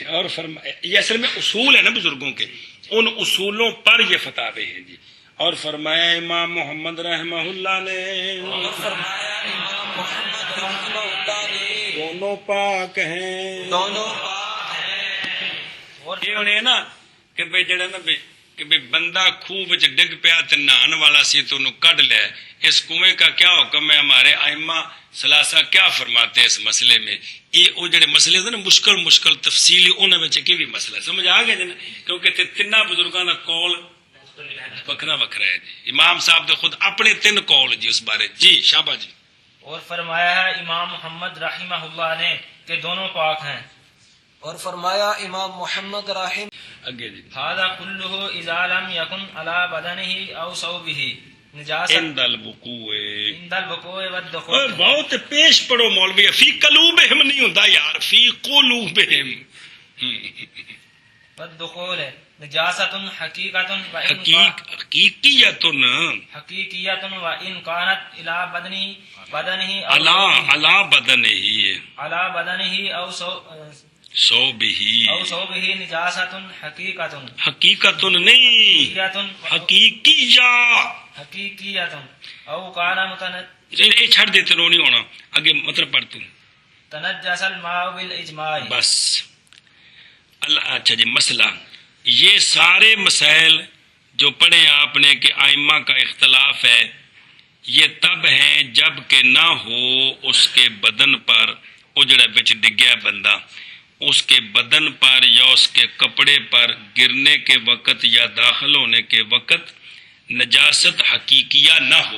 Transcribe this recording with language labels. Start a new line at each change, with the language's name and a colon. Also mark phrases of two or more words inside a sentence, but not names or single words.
Urdu: اور یہ اصل میں اصول ہے نا بزرگوں کے، ان اصولوں پر یہ فتاوے ہیں جی. اور فرمایا امام محمد رحمہ اللہ نے دونوں پاک ہیں، اور یہ ہونے نا کہ بھئی جڑا نا کہ بھئی
Punjabi: بندہ خوہ وچ ڈگ پیا تے نہان والا سی تو انہوں کڈ لے.
Urdu: اس کنویں کا کیا حکم ہے؟ ہمارے ائمہ ثلاثہ کیا فرماتے ہیں اس مسئلے میں؟
Punjabi: یہ وہ جڑے مسئلے تھے نا مشکل تفصیلی انہاں وچ کی بھی مسئلہ سمجھ آ گیا جی؟ کیونکہ تیناں بزرگاں دا قول وکھرا وکھرا ہے جی. امام صاحب دے خود اپنے 3 قول جی اس بارے. جی شابہ جی.
Urdu: اور فرمایا ہے امام محمد رحمہ اللہ نے کہ دونوں پاک ہیں. اور فرمایا امام محمد رحم
Punjabi: اگے جی.
Arabic: هذا كله اذا لم يكن على بدنه او ثوبه نجاست عند الوقوع والدخول.
Urdu: بہت پیش پڑھو مولوی.
Arabic: فی قلوبہم
Punjabi: نہیں ہوندا یار،
Arabic: فی قلوبہم. والدخول نجاست حقیقت حقیقیت حقیقیت وان كانت الى بدنه علی بدنہ او صوبه نجاست
Urdu: حقیقت نہیں
Arabic: حقیقیت او کان
Punjabi: یہ چھڑ دیتے رو نہیں ہونا. آگے مطلب پڑھ تو
Arabic: تنجس الماء بالاجماع.
Urdu: بس اچھا جی. مسئلہ یہ سارے مسائل جو پڑھے آپ نے کہ ائمہ کا اختلاف ہے، یہ تب ہیں جب کہ نہ ہو اس کے بدن پر،
Punjabi: وہ جڑا بچ ڈگیا بندہ،
Urdu: اس کے بدن پر یا اس کے کپڑے پر گرنے کے وقت یا داخل ہونے کے وقت نجاست حقیقیہ نہ ہو.